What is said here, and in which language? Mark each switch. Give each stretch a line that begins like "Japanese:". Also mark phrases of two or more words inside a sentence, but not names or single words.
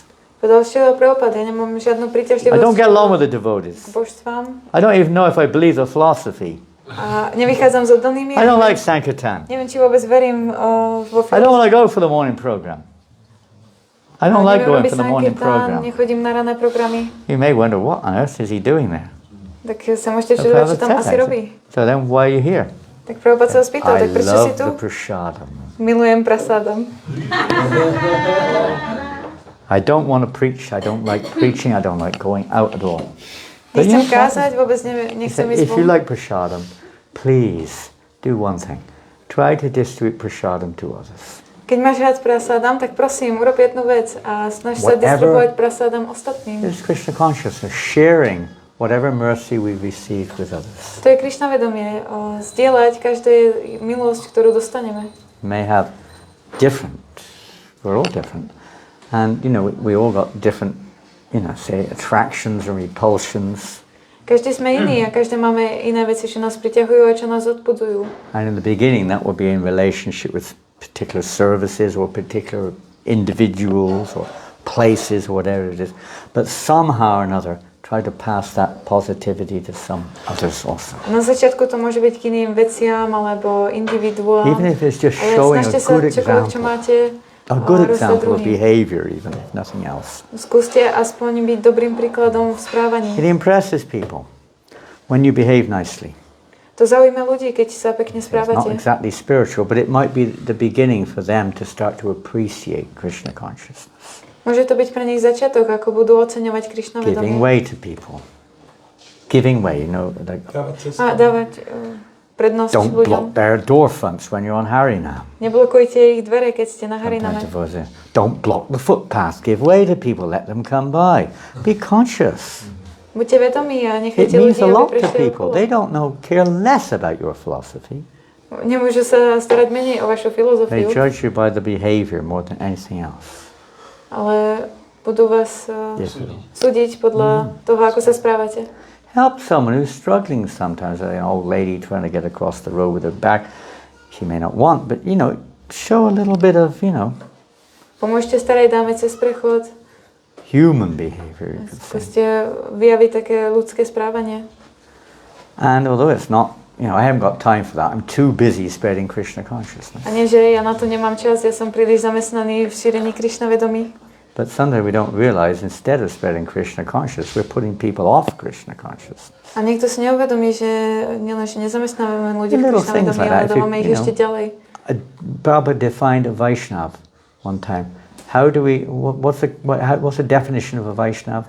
Slovak: Povedal Šrila Prabhupada, ja nemám žiadnu
English: I
Slovak: príťažlivosť
English: don't get along with the
Slovak: k
English: devotees.
Slovak: božstvám
English: I don't even know if I believe the philosophy.
Slovak: a nevychádzam s oddanými.
English: I don't like Sankirtan.
Slovak: Neviem, či vôbec verím vo
English: I don't want to go for the morning program. I don't like going for the morning program.
Slovak: Nechodím na rané programy.
English: You may wonder, what on earth is he doing there?
Slovak: Tak sa môžete čudovať, čo tam asi robí.
English: So then why are you here?
Slovak: Tak Prabhupada sa ho spýtal,
English: I
Slovak: tak prečo si
English: love
Slovak: tu?
English: the prasadam.
Slovak: Milujem prasádam.
English: I don't want to preach. I don't like preaching. I don't like going out at all. But
Slovak: Nechcem
English: you know what?
Slovak: kázať, vôbec
English: He
Slovak: nechcem
English: said,
Slovak: ísť
English: if you
Slovak: von.
English: like prasadam, please do one thing. Try to distribute prasadam to others.
Slovak: Keď máš rád prasádam, tak prosím, urob jednu vec a snaž sa distribuovať prasádam ostatným.
English: This is Krishna consciousness, sharing whatever mercy we receive with others.
Slovak: To je Krišna vedomie, zdieľať každú milosť, ktorú dostaneme.
English: May have different, we're all different. And, you know, we all got different, you know, say, attractions and repulsions.
Slovak: Každý sme iní a každé máme iné veci, čo nás priťahujú a čo nás odpudzujú.
English: And in the beginning, that would be in relationship with particular services or particular individuals or places or whatever it is. But somehow or another, try to pass that positivity to some others also.
Slovak: Na začiatku to môže byť k iným veciam alebo individuám.
English: Even if it's just showing a good example. A good example of behavior, even if nothing else.
Slovak: Skúste aspoň byť dobrým príkladom v správaní.
English: It impresses people when you behave nicely.
Slovak: To zaujíma ľudí, keď sa pekne
English: It's not
Slovak: správate.
English: exactly spiritual, but it might be the beginning for them to start to appreciate Krishna consciousness.
Slovak: Môže to byť pre nich začiatok, ako budú oceňovať Krišna
English: Giving
Slovak: vedomie.
English: way to people. Giving way, you know, like
Slovak: A dávať prednosť
English: don't
Slovak: ľuďom.
English: block their door fronts when you're on Harinam.
Slovak: Neblokujte ich dvere, keď ste na Hariname.
English: Don't block the footpath. Give way to people. Let them come by. Be conscious.
Slovak: Buďte vedomí a
English: It
Slovak: nechajte
English: means
Slovak: ľudí,
English: a
Slovak: aby
English: lot to
Slovak: prešli
English: people. They
Slovak: okolo.
English: don't care less about your philosophy.
Slovak: Nemôžu sa starať menej o vašu
English: They
Slovak: filozofiu,
English: judge you by the behavior more than anything else.
Slovak: ale budú vás
English: Yes.
Slovak: súdiť podľa toho, ako sa správate.
English: Help someone who's struggling sometimes. An old lady trying to get across the road with her back. She may not want, but, you know, show a little bit of, you know,
Slovak: Pomôžte starej dáme cez prechod.
English: human behavior, you could say.
Slovak: Skúste vyjaviť také ľudské správanie.
English: And although it's not, you know, I haven't got time for that. I'm too busy spreading Krishna consciousness.
Slovak: A nie, že ja na to nemám čas, ja som príliš zamestnaný v šírení Krišna vedomí.
English: But sometimes we don't realize instead of spreading Krishna consciousness, we're putting people off Krishna consciousness.
Slovak: A niekto si neuvedomí, že nielenže nezamestnávame ľudí v
English: Little
Slovak: Krišna
English: things
Slovak: vedomí,
English: like
Slovak: ale
English: that, if you-
Slovak: dávame ich
English: you know.
Slovak: ešte ďalej.
English: Prabhupada defined a Vaishnav one time. How do we, what's the definition of a Vaishnav?